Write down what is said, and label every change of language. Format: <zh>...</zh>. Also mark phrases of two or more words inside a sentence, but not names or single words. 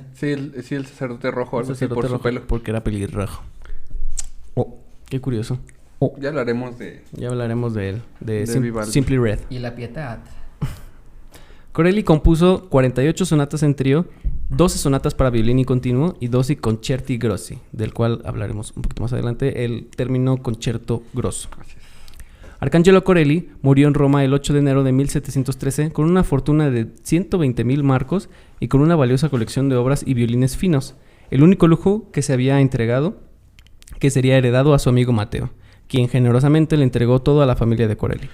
<es>Sí, el sacerdote rojo, algo así Sacerdote por su rojo, pelo. porque era pelirrojo. Oh, qué curioso. Ya hablaremos de... Ya hablaremos de él, de Vivaldi. Simply Red. Y la pietad. Corelli compuso 48 sonatas en trío, 12 sonatas para violín y continuo y 12</es> <it>concerti grossi,</it> <es>del cual hablaremos un poquito más adelante, el término</es> <it>concerto grosso.</it> <es>Así es. Arcangelo Corelli murió en Roma el 8 de enero de 1713 con una fortuna de 120,000 marcos y con una valiosa colección de obras y violines finos, el único lujo que se había entregado, que sería heredado a su amigo Mateo, quien generosamente le entregó todo a la familia de Corelli.</es>